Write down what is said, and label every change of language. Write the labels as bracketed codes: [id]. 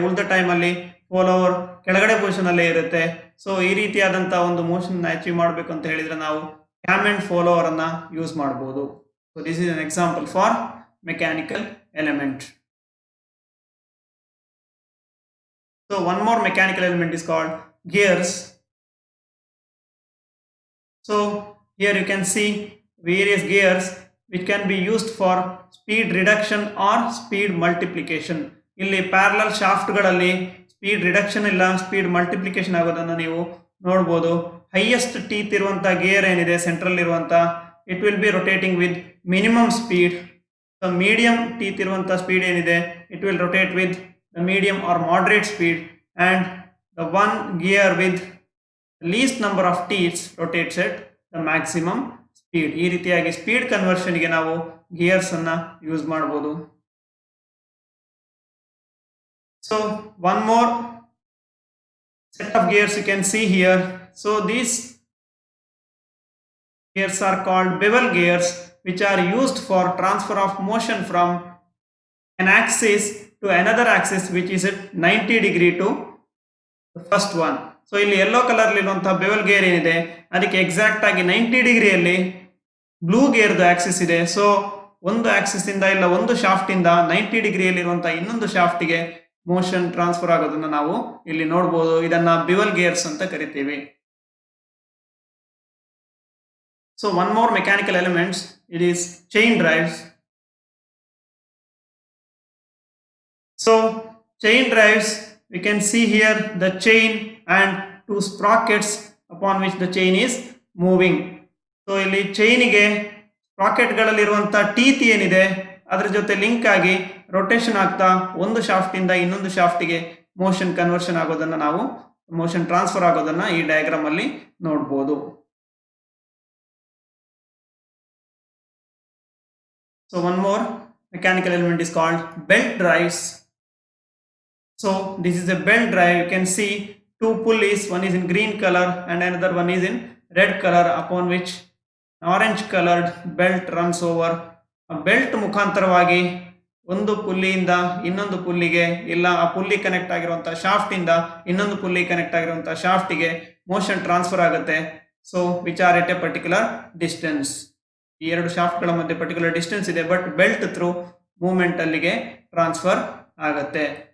[kn] ಉಳಿದ ಟೈಮಲ್ಲಿ ಫಾಲೋವರ್ ಕೆಳಗಡೆ ಪೊಸಿಷನ್ ಅಲ್ಲೇ ಇರುತ್ತೆ. ಸೊ ಈ ರೀತಿಯಾದಂತಹ ಒಂದು ಮೋಷನ್ ಅಚೀವ್ ಮಾಡಬೇಕು ಅಂತ ಹೇಳಿದ್ರೆ ನಾವು ಕ್ಯಾಮ್ ಅಂಡ್ ಫಾಲೋವರ್ ಅನ್ನ ಯೂಸ್ ಮಾಡಬಹುದು. [en] So this is an example for mechanical element. So one more mechanical element is called gears. So here you can see various gears which can be used for speed reduction or speed multiplication. [kn] ಇಲ್ಲಿ parallel shaft ಗಳಲ್ಲಿ speed reduction ಇಲ್ಲ speed multiplication ಆಗೋದನ್ನ ನೀವು ನೋಡಬಹುದು. Highest teeth ಇರುವಂತಹ gear ಏನಿದೆ central ಇರುವಂತ [en] It will be rotating with minimum speed. So medium teeth [kn] ಇರುವಂತಹ ಸ್ಪೀಡ್ ಏನಿದೆ [en] It will rotate with the medium or moderate speed, and the one gear with the least number of teeth rotates at the maximum speed. [kn] ಈ ರೀತಿಯಾಗಿ speed conversion ಗೆ ನಾವು gears ಅನ್ನ use ಮಾಡಬಹುದು. [en] So one more set of gears you can see here. So these gears are called bevel gears, which are used for transfer of motion from an axis to another axis which is at 90 degree to the first one. [kn] So ಇಲ್ಲಿ yellow colour ಇರುವಂತಹ bevel gear ಏನಿದೆ ಅದಕ್ಕೆ exact ಆಗಿ 90 ಡಿಗ್ರಿಯಲ್ಲಿ blue ಗೇರ್ದು Axis ಇದೆ. So ಒಂದು Axis ಇಂದ ಇಲ್ಲ ಒಂದು ಶಾಫ್ಟ್ ಇಂದ 90 ಡಿಗ್ರಿಯಲ್ಲಿರುವಂತಹ ಇನ್ನೊಂದು ಶಾಫ್ಟ್ಗೆ ಮೋಷನ್ ಟ್ರಾನ್ಸ್ಫರ್ ಆಗೋದನ್ನ ನಾವು ಇಲ್ಲಿ ನೋಡಬಹುದು. ಇದನ್ನ ಬಿವಲ್ ಗೇರ್ಸ್ ಅಂತ ಕರಿತೀವಿ. [en] So one more mechanical elements, it is chain drives. So chain drives, we can see here the chain and two sprockets upon which the chain is moving. [kn] So ಇಲ್ಲಿ ಚೈನಿಗೆ sprocket ಗಳಲ್ಲಿರುವಂತ teeth ಏನಿದೆ ಅದರ ಜೊತೆ link ಆಗಿ rotation ಆಗ್ತಾ ಒಂದು shaft ಇಂದ ಇನ್ನೊಂದು ಶಾಫ್ಟ್ಗೆ motion conversion ಆಗೋದನ್ನ ನಾವು ಮೋಷನ್ ಟ್ರಾನ್ಸ್ಫರ್ ಆಗೋದನ್ನ ಈ ಡಯಾಗ್ರಾಮ್ ಅಲ್ಲಿ ನೋಡಬಹುದು. [en] So one more mechanical element is called belt drives. So this is a belt drive. You can see two pulleys, one is in green color and another one is in red color, upon which orange colored belt runs over. [kn] A belt ಮುಖಾಂತರವಾಗಿ ಒಂದು ಪುಲ್ಲಿಯಿಂದ ಇನ್ನೊಂದು ಪುಲ್ಲಿಗೆ ಇಲ್ಲ ಆ pulley connect ಆಗಿರುವಂತಹ shaft ಇಂದ ಇನ್ನೊಂದು pulley connect ಆಗಿರುವಂತಹ ಶಾಫ್ಟ್ಗೆ motion transfer ಆಗುತ್ತೆ. [en] So which are at a particular distance. [kn] ಈ ಎರಡು ಶಾಫ್ಟ್ಗಳ ಮಧ್ಯೆ ಪರ್ಟಿಕ್ಯುಲರ್ ಡಿಸ್ಟೆನ್ಸ್ ಇದೆ, ಬಟ್ ಬೆಲ್ಟ್ ಥ್ರೂ ಮೂವ್ಮೆಂಟ್ ಅಲ್ಲಿಗೆ ಟ್ರಾನ್ಸ್ಫರ್ ಆಗುತ್ತೆ.